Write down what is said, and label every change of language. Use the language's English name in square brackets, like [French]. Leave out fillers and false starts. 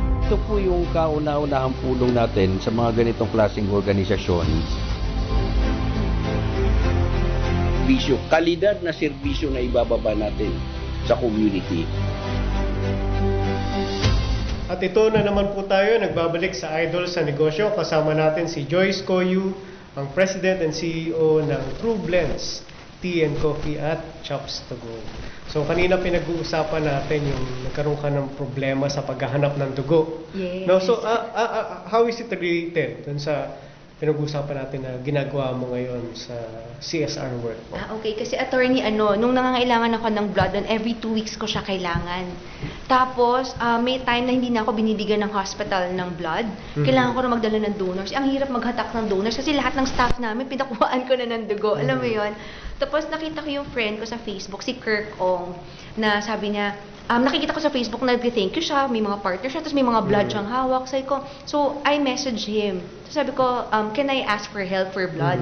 [Filipino] Ito po yung kauna-unahang pulong natin sa mga ganitong klaseng organisasyon. Serbisyo, kalidad na serbisyo na ibababa natin sa community. At ito na naman po tayo, nagbabalik sa Idol sa Negosyo. Kasama natin si Joyce Coyu, ang President and CEO ng True Blends Tea and Coffee at Chops to Go. So kanina pinag-uusapan natin yung nagkaroon ka ng problema sa paghahanap ng dugo. [English] Yes. No, so how is it related [Filipino] dun sa pinag-uusapan natin na ginagawa mo ngayon sa [English] CSR work [Filipino] mo? Okay. Kasi attorney, nung nangangailangan ako ng blood, [English] every 2 weeks [Filipino] ko siya kailangan. Tapos, may time na hindi na ako binibigyan ng hospital ng blood. Kailangan ko na magdala ng donors. Ang hirap maghatak ng donors kasi lahat ng staff namin, pinakuhaan ko na ng dugo. Alam mo yon. Tapos, nakita ko yung friend ko sa Facebook, si Kirk Ong, na sabi niya, nakikita ko sa Facebook na nag-thank you siya, may mga partner siya, tapos may mga blood siyang hawak. Sabi ko, [English] so I messaged him. So [Filipino] sabi ko, [English] can I ask for help for blood?